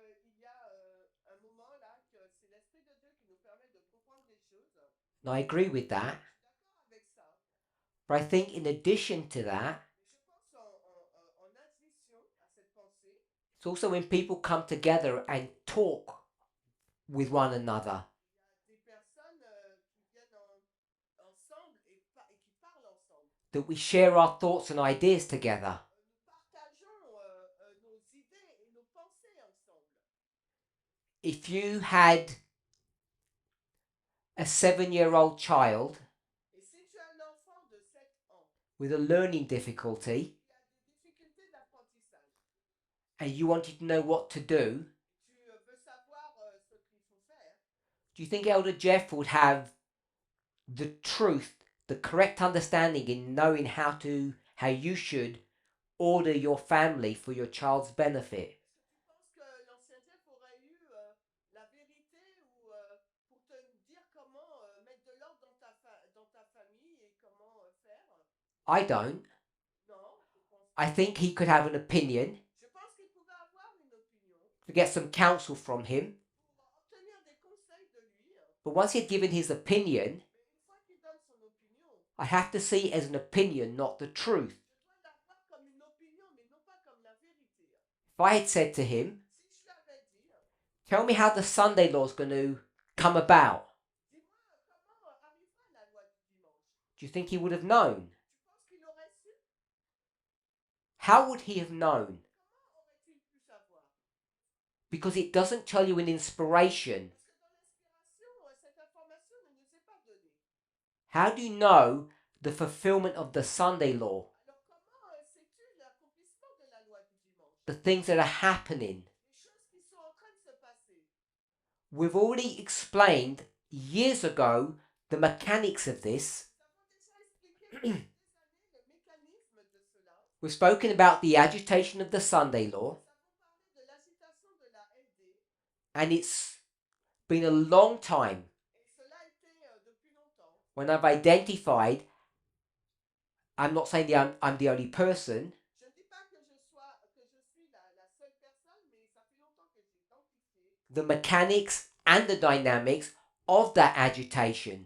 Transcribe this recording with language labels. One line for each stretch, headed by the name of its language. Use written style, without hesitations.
French: Il y a un moment là que c'est l'Esprit de Dieu qui nous permet de comprendre des choses.
English: And I agree with that.
French: Je suis d'accord avec ça.
English: But I think in addition to that,
French: Mais je pense en addition à cette pensée,
English: it's also when people come together and talk with one another.
French: il y a des personnes qui viennent ensemble et qui parlent ensemble.
English: That we share our thoughts and ideas together.
French: Nous partageons nos idées et nos pensées ensemble.
English: If you had a 7-year-old child
French: Et si tu as un enfant de 7 ans
English: with a learning difficulty
French: qui a des difficultés d'apprentissage,
English: and you wanted to know what to do,
French: tu veux savoir ce qu'il faut faire,
English: do you think Elder Jeff would have the truth, the correct understanding in knowing how you should order your family for your child's benefit?
French: est-ce que tu penses que l'ancien Jeff aurait eu la vérité ou pour te dire comment mettre de l'ordre dans ta famille et comment faire?
English: I don't.
French: Non, je pense
English: I
French: pas.
English: think he could have an opinion,
French: Je pense qu'il pouvait avoir une opinion
English: to get some counsel from him,
French: pour obtenir des conseils de lui.
English: but once he'd given his opinion,
French: Mais une fois qu'il donne son opinion,
English: I have to see it as an opinion, not the truth.
French: je dois la voir comme une opinion, mais non pas comme la vérité.
English: If I had said to him,
French: Si je lui avais dit,
English: tell me how the Sunday law is going to come about,
French: dis-moi comment arrivera la loi du dimanche.
English: do you think he would have known?
French: Tu penses qu'il aurait su?
English: How would he have known?
French: Comment aurait-il pu savoir?
English: Because it doesn't tell you in inspiration.
French: Parce que dans l'inspiration, cette information ne nous est pas donnée.
English: How do you know the fulfillment of the Sunday law?
French: Alors comment sais-tu l'accomplissement de la loi du dimanche?
English: The things that are happening?
French: Les choses qui sont en train de se passer.
English: We've already explained years ago the mechanics of this.
French: Nous avons déjà expliqué il y a des années le mécanisme de cela.
English: We've spoken about the agitation of the Sunday law,
French: Nous avons parlé de l'agitation de la LD.
English: and it's been a long time
French: Et cela a été depuis longtemps.
English: when I've identified, I'm not saying I'm the only person,
French: Je ne dis pas que je suis la seule personne, mais ça fait longtemps que j'ai identifié
English: the mechanics and the dynamics of that agitation.